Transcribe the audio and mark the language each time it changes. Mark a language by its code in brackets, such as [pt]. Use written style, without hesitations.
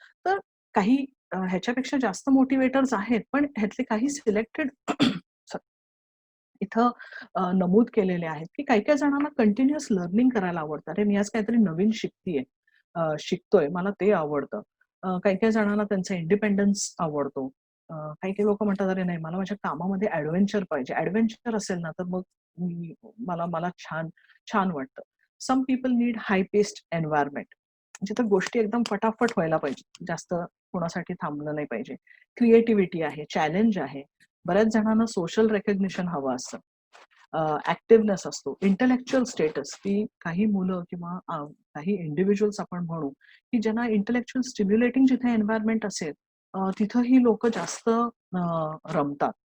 [mr] तर काही ह्याच्यापेक्षा जास्त मोटिवेटर्स आहेत, पण ह्यातले काही सिलेक्टेड इथं नमूद केलेले आहेत, की काही-काही जणांना कंटिन्युअस लर्निंग करायला आवडतं. अरे, मी आज काहीतरी नवीन शिकतीये, शिकतोय, मला ते आवडतं. काही-काही जणांना त्यांचा इंडिपेंडन्स आवडतो. काही-काही लोकं म्हणतात, "अरे नाही, मला माझ्या कामामध्ये एडव्हेंचर पाहिजे." एडव्हेंचर असेल ना, तर मग मी मला मला छान छान वाटतं. [en] Some people need high paced environment. [mr] जिथं गोष्टी एकदम फटाफट व्हायला पाहिजे. जास्त कोणासाठी थांबलं नाही पाहिजे. क्रिएटिव्हिटी आहे, चॅलेंज आहे. बऱ्याच जणांना सोशल रेकग्निशन हवं असतं. ऍक्टिव्हनेस असतो, इंटलेक्च्युअल स्टेटस, की काही मुलं किंवा काही इंडिव्हिज्युअल्स आपण म्हणू की ज्यांना इंटलेक्च्युअल स्टिम्युलेटिंग जिथे एन्व्हायरमेंट असेल तिथं ही लोक जास्त रमतात.